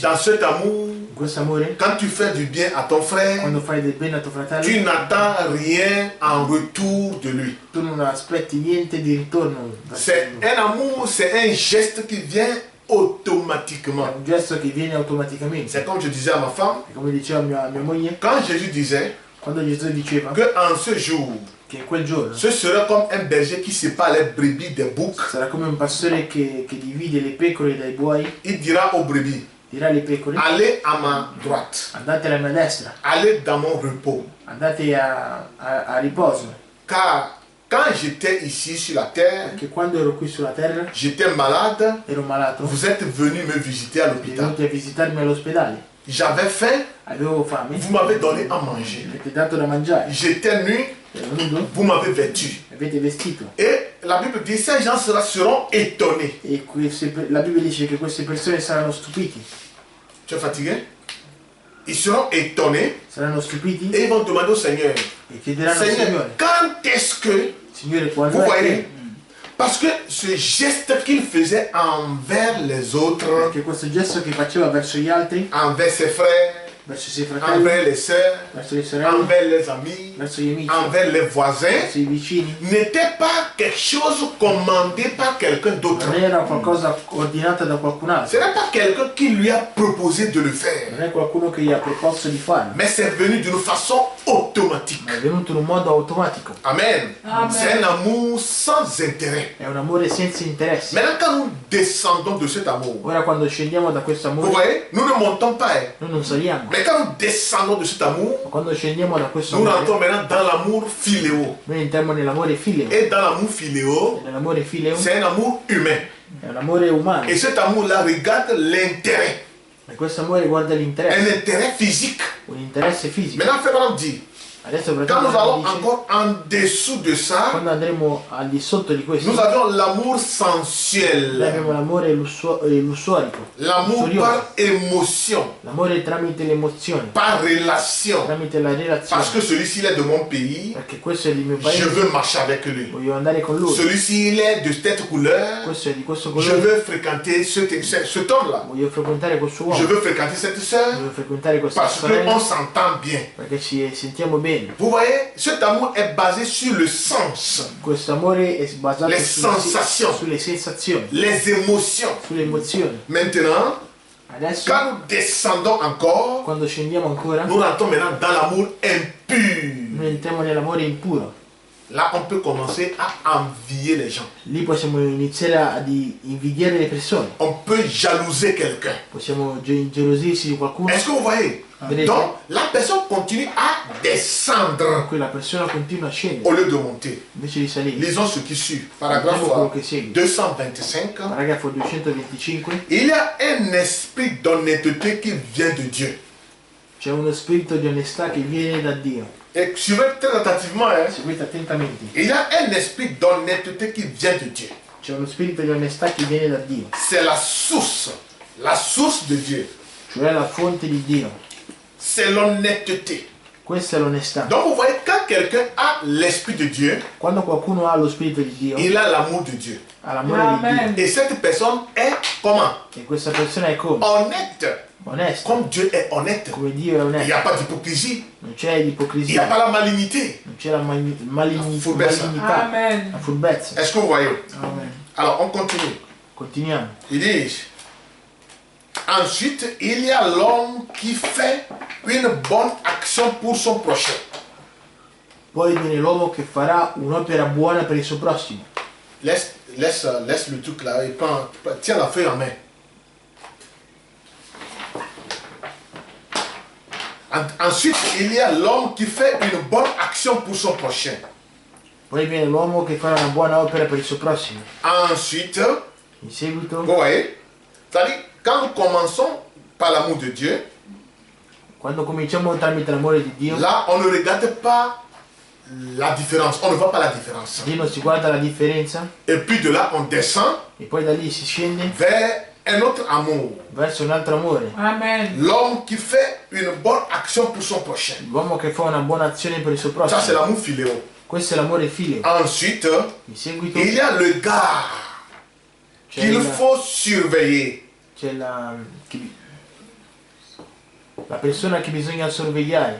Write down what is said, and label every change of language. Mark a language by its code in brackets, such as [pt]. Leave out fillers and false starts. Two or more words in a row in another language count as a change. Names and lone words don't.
[fr] Dans cet amour, [it] In questo amore, [fr] quand tu fais du bien à ton frère, [it] quando fai del bene a tuo tu fratello, [fr] n'attends rien en retour de lui. [it] tu non aspetti niente di ritorno. [fr] C'est un amour, c'est un geste qui vient [it] È [fr] automatiquement. [it] un gesto che viene automaticamente. [fr] C'est comme je disais à ma femme, [it] E come diceva mia moglie, [fr] quand Jésus disait [it] quando Gesù diceva [fr] qu'en ce jour, [it] che in quel giorno [fr] ce serait comme un berger qui sépare les brebis des boucs. [it] sarà come un pastore che divide le pecore dai buoi, [fr] Il dira aux brebis, [it] dirà alle pecore: [fr] allez à ma droite, [it] andate alla mia destra, [fr] allez dans mon repos. [it] andate a riposo. [fr] Car quand j'étais ici sur la terre, [it] Perché quando ero qui sulla terra [fr] j'étais malade, [it] ero malato, [fr] vous êtes venu me visiter à l'hôpital. [it] venuti a visitarmi all'ospedale, [fr] J'avais faim, [it] avevo fame, [fr] vous m'avez donné à manger. [it] mi avete dato da mangiare, [fr] J'étais nu, [it] ero nudo, [fr] vous m'avez vêtu. [it] mi avete vestito. [fr] Et la Bible dit, ces gens seront étonnés. [it] E la Bibbia dice che queste persone saranno stupiti, [fr] Tu es fatigué? Ils seront étonnés [it] saranno stupiti [fr] et ils vont demander au Seigneur, [it] e chiederanno al [fr] Seigneur, [it] Signore: [fr] quand est-ce que... [it] Signore, quando [fr] Vous [it] è [fr] voyez? [it] che... [fr] Parce que ce geste qu'il faisait envers les autres, [it] Perché questo gesto che faceva verso gli altri, [fr] envers ses frères, [it] verso i suoi fratelli, [fr] envers les sœurs, [it] verso le sorelle, [fr] envers les amis, [it] verso gli amici, [fr] envers les voisins, [it] verso i vicini, [fr] n'était pas quelque chose commandé par quelqu'un d'autre. [it] non era qualcosa ordinata da qualcun [fr] Ce [it] altro, [fr] n'est pas quelqu'un qui lui a proposé de le faire, [it] non è qualcuno che gli ha proposto di farlo, [fr] mais c'est venu d'une façon automatique. [it] ma è venuto in un modo automatico. [fr] Amen. [it] Amen. [fr] C'est un amour sans intérêt. [it] È un amore senza interessi. [fr] Maintenant, quand nous descendons de cet amour, [it] Ora quando scendiamo da questo [fr] vous [it] amore, [fr] voyez, nous ne montons pas. [it] noi non saliamo, [fr] Mais quand nous descendons de cet amour, [it] ma quando scendiamo da questo [fr] nous [it] amore, [fr] rentrons maintenant dans l'amour philéo. [it] noi entriamo nell'amore fileo. [fr] Et dans l'amour philéo, [it] Nell'amore fileo [fr] c'est un amour humain. [it] è un amore umano, [fr] Et cet amour-là regarde l'intérêt, [it] e questo amore guarda [fr] un [it] l'interesse, [fr] intérêt physique. [it] un interesse fisico. [fr] Maintenant, Frère dit, [it] Adesso [fr] quand nous allons [it] dice, [fr] encore en dessous de ça, [it] quando andremo al di sotto di questo, [fr] nous avions l'amour [it] noi [fr] sensuel, [it] abbiamo l'amore lussuarico, [fr] l'amour [it] lussurioso, [fr] par émotion, [it] l'amore tramite l'emozione, [fr] par relation. [it] tramite la [fr] Parce [it] relazione, [fr] que celui-ci il est de mon pays, [it] perché questo è del mio [fr] je [it] paese, [fr] veux marcher avec lui. [it] voglio andare con lui, [fr] Celui-ci il est de cette couleur, [it] questo è di questo [fr] je [it] colore, [fr] veux fréquenter cet homme-là. [it] voglio frequentare questo [fr] Je [it] uomo, [fr] veux fréquenter cette sœur [it] voglio frequentare questa [fr] parce qu'on [it] sorella, [fr] s'entend bien. [it] perché ci sentiamo bene. [fr] Vous voyez, cet amour est basé sur le sens, [it] Questo amore è basato Le sensazioni. sulle sensazioni, [fr] les émotions. [it] sulle emozioni. [fr] Maintenant, [it] Adesso, [fr] quand nous descendons encore, [it] quando scendiamo ancora, [fr] nous rentrons maintenant dans l'amour impur. [it] noi entriamo nell'amore impuro. [fr] Là, on peut commencer à envier les gens. [it] Lì possiamo iniziare ad invidiare le persone, [fr] On peut jalouser quelqu'un. [it] possiamo ingelosirsi di qualcuno, [fr] Est-ce que vous voyez? [it] vedete? [fr] Donc, la personne continue à descendre [it] Quella persona continua a [fr] au [it] scendere [fr] lieu de monter. [it] invece di salire. [fr] Lisons ce qui suit. [it] Leggiamo quello [fr] Paragraphe [it] che segue. [fr] 225. [it] Paragrafo 225. [fr] Il y a un esprit d'honnêteté qui vient de Dieu. [it] C'è uno spirito di onestà che viene da Dio. [fr] Et suivez très attentivement. Hein. [it] Seguite attentamente. [fr] Il y a un esprit d'honnêteté qui vient de Dieu. [it] C'è uno spirito di onestà che viene da Dio, [fr] C'est la source de Dieu. [it] cioè la fonte di Dio. [fr] C'est l'honnêteté. [it] Questa è l'onestà. [fr] Donc vous voyez, quand quelqu'un a l'esprit de Dieu, [it] Quando qualcuno ha lo spirito di Dio, [fr] il a l'amour de Dieu. [it] ha l'amore di [fr] Amen. Et cette personne est comment? [it] Dio. E questa persona è come? [fr] Honnête. [it] Onesta. [fr] Comme Dieu est honnête. [it] Come Dio è [fr] Il n'y [it] onesto. [fr] a pas d'hypocrisie. [it] Non c'è [fr] Il n'y a [it] ipocrisia. [fr] pas la malignité. [it] Non c'è la Furbezza. malignità. [fr] Amen. [it] La furbezza. [fr] Est-ce que vous voyez? [it] Amen. [fr] Alors on continue. [it] Continuiamo. [fr] Il dit, ensuite, il y a l'homme qui fait une bonne action pour son prochain. [it] Poi viene l'uomo che farà un'opera buona per il suo prossimo. [fr] Laisse le truc là et tiens la feuille en main. Ensuite, il y a l'homme qui fait une bonne action pour son prochain. [it] Poi viene l'uomo che farà una buona opera per il suo prossimo. [fr] Ensuite, [it] In seguito, [fr] vous voyez, c'est-à-dire, quand nous commençons par l'amour de Dieu, [it] quando cominciamo tramite l'amore di Dio, [fr] là, on ne regarde pas la différence, on ne voit pas la différence. [it] Dio non si guarda la differenza [fr] Et puis de là, on descend [it] e poi da lì si scende [fr] vers un autre amour. [it] verso un altro amore. [fr] Amen. L'homme qui fait une bonne action pour son prochain. [it] L'uomo che fa una buona azione per il suo [fr] Ça, c'est [it] prossimo. [fr] l'amour philéo. [it] Questo è l'amore fileo. [fr] Ensuite, [it] In seguito [fr] il y a le gars [it] c'è, [fr] qu'il faut surveiller. [it] c'è la persona che bisogna sorvegliare.